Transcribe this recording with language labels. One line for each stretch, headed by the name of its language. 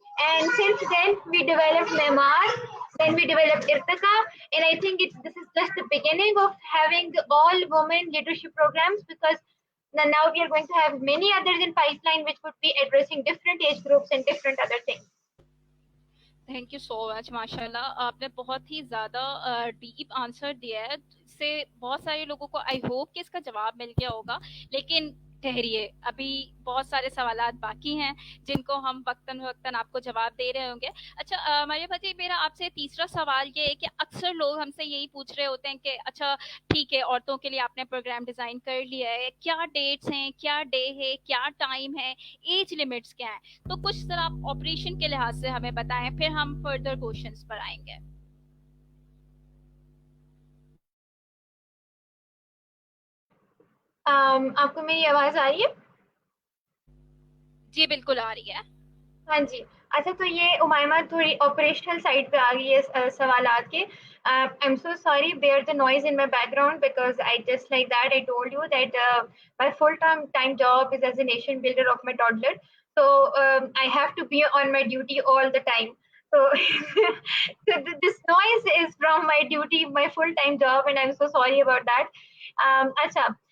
English: And since then, we developed Memar. Then we developed Irtika, and I think this is just the beginning of having the all-women leadership programs, because now we are going to have many others in pipeline which would be addressing different age groups and different other things. Thank you so much.
Hindi: माशाल्लाह, आपने बहुत ही ज़्यादा deep answer दिया है. इससे बहुत सारे लोगों को
English: I hope
Hindi: कि इसका जवाब मिल गया होगा. लेकिन ठहरिए, अभी बहुत सारे सवालात बाकी हैं जिनको हम वक्तन वक्तन आपको जवाब दे रहे होंगे. अच्छा मारिया जी, मेरा आपसे तीसरा सवाल ये है कि अक्सर लोग हमसे यही पूछ रहे होते हैं कि अच्छा ठीक है, औरतों के लिए आपने प्रोग्राम डिज़ाइन कर लिया है, क्या डेट्स हैं, क्या डे है, क्या टाइम है, एज लिमिट्स क्या हैं. तो कुछ सर आप ऑपरेशन के लिहाज से हमें बताएं, फिर हम फर्दर क्वेश्चंस पर आएंगे. आपको मेरी आवाज आ रही है? जी बिल्कुल आ रही है. हाँ जी. अच्छा, तो ये उमायमा थोड़ी ऑपरेशनल साइड पे आ गई है सवालात के.
English: I'm so sorry, bear the noise in my background, because I just like that I told you that my full-time job is as a nation builder of my toddler. So I have to be on my duty all the time. So, this noise is from my duty, my full-time job, and I'm so sorry about that. Acha.